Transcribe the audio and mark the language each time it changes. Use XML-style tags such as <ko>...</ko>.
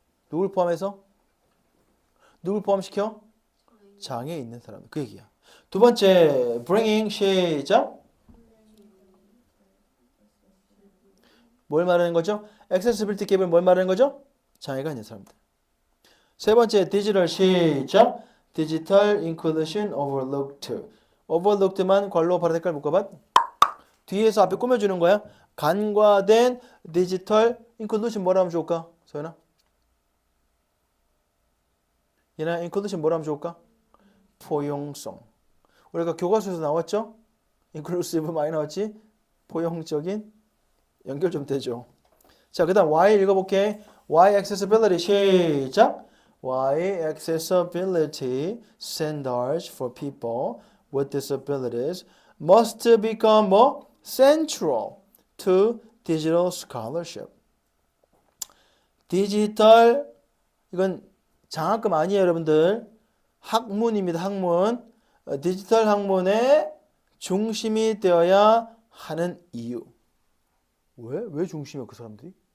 <ko>누굴 포함해서? 누굴 포함시켜? 장애 있는 사람. 그 얘기야. 두 번째, bringing 시작. 뭘 말하는 거죠? accessibility 갭은 뭘 말하는 거죠? 장애가 있는 사람들. 세 번째, 디지털 시작.</ko> <en>디지털 inclusion overlooked.</en> <ko>overlooked만 괄호 바로 색깔 묶어봐. 뒤에서 앞에 꾸며주는 거야. 간과된 디지털 inclusion 뭐라 하면 좋을까? 소연아? 얘나 inclusion 뭐라 하면 좋을까? 포용성. 우리가 교과서에서 나왔죠? inclusive 많이 나왔지? 포용적인 연결 좀 되죠. 자, 그 다음 Y 읽어볼게.</ko> <en>Y accessibility</en> <ko>시작.</ko> <en>Y accessibility standards for people with disabilities must become more central to digital scholarship.</en> <ko>디지털 이건 장학금 아니에요, 여러분들. 학문입니다, 학문. 디지털 학문의 중심이 되어야 하는 이유. 왜 중심이야, 그 사람들이?</ko>